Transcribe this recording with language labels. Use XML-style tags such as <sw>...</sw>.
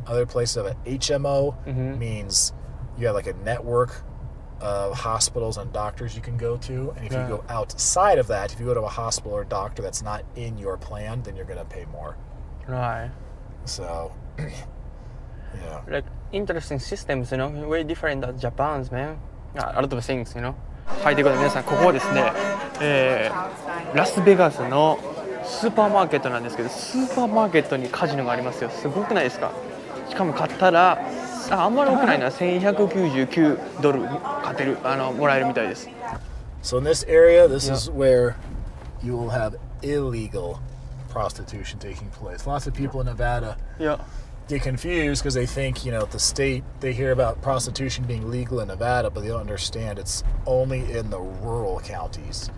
<en>Other places have an HMO, means you have like a network of hospitals and doctors you can go to. And if you go outside of that, if you go to a hospital or doctor that's not in your plan, then you're going to pay more. Right. So, like interesting systems, very different than Japan's, man. A lot of things,</en> <ja>はい、ということで皆さん、ここはですね、ラスベガスのスーパーマーケットなんですけど、スーパーマーケットにカジノがありますよ。すごくないですか？しかも買ったら、あんまり多くないな、$1199勝てる、もらえるみたいです。</ja> <en>So in this area, this is where you will have illegal prostitution taking place. Lots of people in Nevada get confused because they think, at the state, they hear about prostitution being legal in Nevada, but they don't understand it's only in the rural counties.</en>